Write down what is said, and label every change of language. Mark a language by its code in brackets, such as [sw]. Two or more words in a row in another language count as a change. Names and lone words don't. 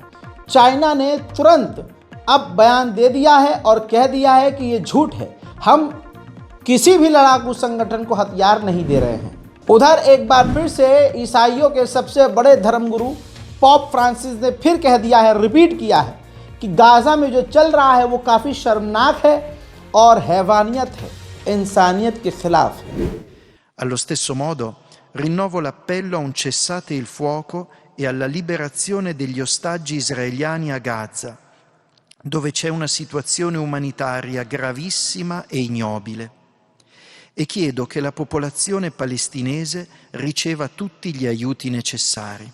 [hi] चाइना ने तुरंत अब बयान दे दिया है और कह दिया है कि ये झूठ है, हम किसी भी लड़ाकू संगठन को हथियार नहीं दे रहे हैं। उधर एक बार फिर से ईसाइयों के सबसे बड़े धर्मगुरु पोप फ्रांसिस ने फिर कह दिया है, रिपीट किया है कि गाज़ा में जो चल रहा है वो काफ़ी शर्मनाक है और हैवानियत है, इंसानियत के खिलाफ है। [it] Allo stesso modo rinnovo l'appello a un cessate il fuoco e alla liberazione degli ostaggi israeliani a Gaza, dove c'è una situazione umanitaria gravissima e ignobile, e chiedo che la popolazione palestinese riceva tutti gli aiuti necessari.